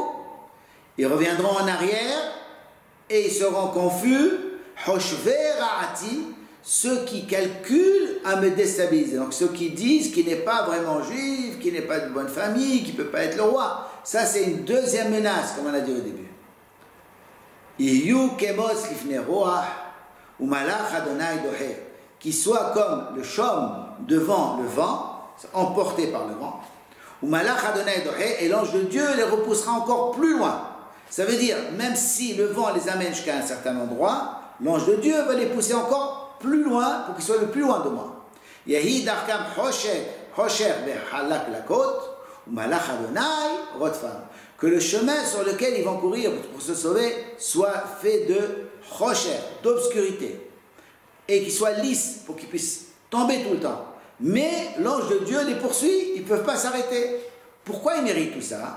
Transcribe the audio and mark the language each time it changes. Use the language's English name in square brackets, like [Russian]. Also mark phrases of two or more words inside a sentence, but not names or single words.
[French] Ils reviendront en arrière et ils seront confus. [Hebrew] חושבי רעתי. [French] Ceux qui calculent à me déstabiliser. Donc ceux qui disent qu'il n'est pas vraiment juif, qu'il n'est pas de bonne famille, qu'il ne peut pas être le roi. Ça c'est une deuxième menace, comme on a dit au début. [Hebrew] יהיו כמוץ לפני רוח ומלאך ה' דוחה. [French] Qui soit comme le chaume devant le vent, emporté par le vent. [Hebrew] ומלאך ה' דוחה, [French] et l'ange de Dieu les repoussera encore plus loin. Ça veut dire, même si le vent les amène jusqu'à un certain endroit, l'ange de Dieu va les pousser encore plus loin pour qu'ils soient le plus loin de moi. [Hebrew] יהי דרכם חשך וחלקלקות ומלאך ה' רודפם. [French] Que le chemin sur lequel ils vont courir pour se sauver soit fait de hosher, d'obscurité, et qu'il soit lisse pour qu'ils puissent tomber tout le temps. Mais l'ange de Dieu les poursuit, ils ne peuvent pas s'arrêter. Pourquoi ils méritent tout ça?